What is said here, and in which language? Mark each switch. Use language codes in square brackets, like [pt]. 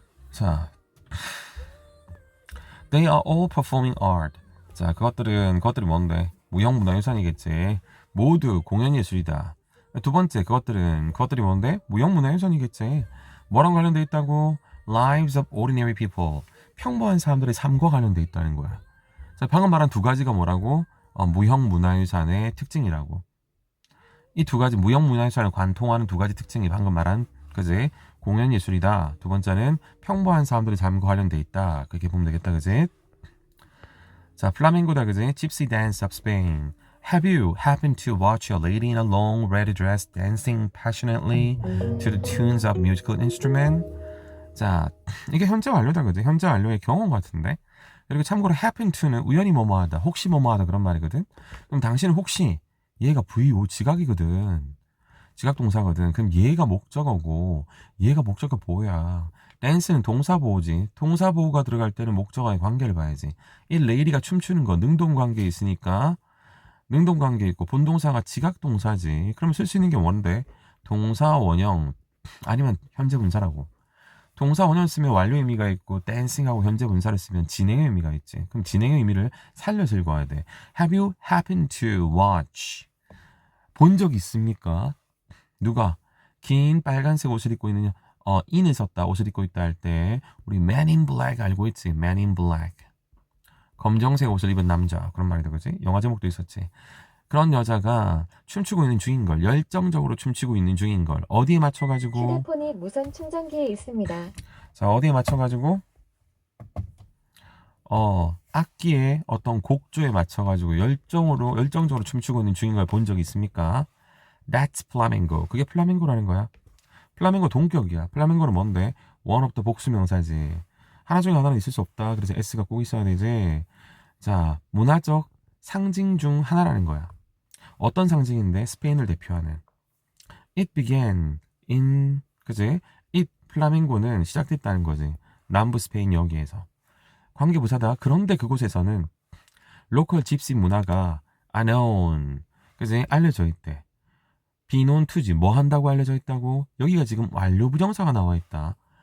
[en] 자, they are all performing art. [ko] 자, 그것들이 뭔데? 무형 문화유산이겠지. 모두 공연 예술이다. 두 번째, 그것들이 뭔데? 무형문화유산이겠지. 뭐랑 관련돼 있다고? [en] Lives of ordinary people. [ko] 평범한 사람들의 삶과 관련돼 있다는 거야. 자, 방금 말한 두 가지가 뭐라고? 무형문화유산의 특징이라고. 이 두 가지 무형문화유산을 관통하는 두 가지 특징이 방금 말한 그지? 공연예술이다. 두 번째는 평범한 사람들의 삶과 관련돼 있다. 그렇게 보면 되겠다. 그지? 자, 플라멩고다. 그지? [en] Gypsy dance of Spain. Have you happened to watch a lady in a long red dress dancing passionately to the tunes of musical instrument? [ko] 자, 이게 현재 완료다. 그지? 현재 완료의 경험 같은데? 그리고 참고로 happen to는 우연히 뭐뭐하다, 혹시 뭐뭐하다 그런 말이거든. 그럼 당신은 혹시 얘가 VO 지각이거든. 지각 동사거든. 그럼 얘가 목적어고 얘가 목적어 보호야. 댄스는 동사 보호지. 동사 보호가 들어갈 때는 목적어의 관계를 봐야지. 이 레이디가 춤추는 거 능동 관계에 있으니까 능동 관계 있고 본동사가 지각 동사지. 그럼 쓸 수 있는 게 뭔데? 동사 원형 아니면 현재 분사라고. 동사 원형 쓰면 완료 의미가 있고 댄싱하고 현재 분사를 쓰면 진행의 의미가 있지. 그럼 진행의 의미를 살려서 읽어야 돼. [en] Have you happened to watch? [ko] 본 적 있습니까? 누가 긴 빨간색 옷을 입고 있느냐? in을 썼다. 옷을 입고 있다 할 때 우리 Man in Black 알고 있지? Man in Black. 검정색 옷을 입은 남자. 그런 말이다. 그지? 영화 제목도 있었지. 그런 여자가 춤추고 있는 중인 걸, 열정적으로 춤추고 있는 중인 걸 어디에 맞춰가지고? 휴대폰이 무선 충전기에 있습니다. 자, 어디에 맞춰가지고? 악기의 어떤 곡조에 맞춰가지고 열정적으로 춤추고 있는 중인 걸 본 적이 있습니까? [en] That's flamenco. [ko] 그게 플라멩고라는 거야. 플라멩고 동격이야. 플라멩고는 뭔데? one of the 복수명사지. 하나 중에 하나는 있을 수 없다. 그래서 S가 꼭 있어야 되지. 자, 문화적 상징 중 하나라는 거야. 어떤 상징인데? 스페인을 대표하는. [en] It began in, 그지? [ko] It, 플라멩고는 시작됐다는 거지. 남부 스페인 여기에서. 관계부사다. 그런데 그곳에서는 로컬 집시 문화가 unknown, 그지? 알려져 있대. 비논 투지, 뭐 한다고 알려져 있다고? 여기가 지금 완료 부정사가 나와 있다.